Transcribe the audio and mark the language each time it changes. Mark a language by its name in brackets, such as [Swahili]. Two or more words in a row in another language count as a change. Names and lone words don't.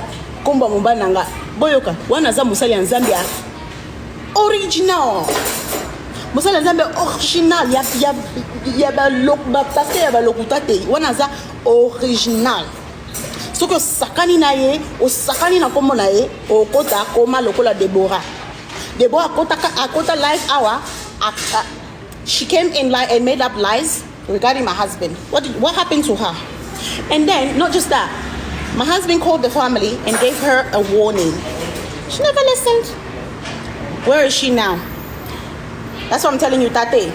[Lingala] komba mobali na nga boyoka wana aza mosali ya nzambe ya original mosali ya nzambe original ya bapaster ya balokuta te wana aza original soki osakani na ye osakani na kombo na ye okota akoma lokola Deborah akota live [English] hour she came in line and made up lies regarding my husband. What happened to her? And then not just that, my husband called the family and gave her a warning. She never listened. Where is she now? That's what I'm telling you, Tate.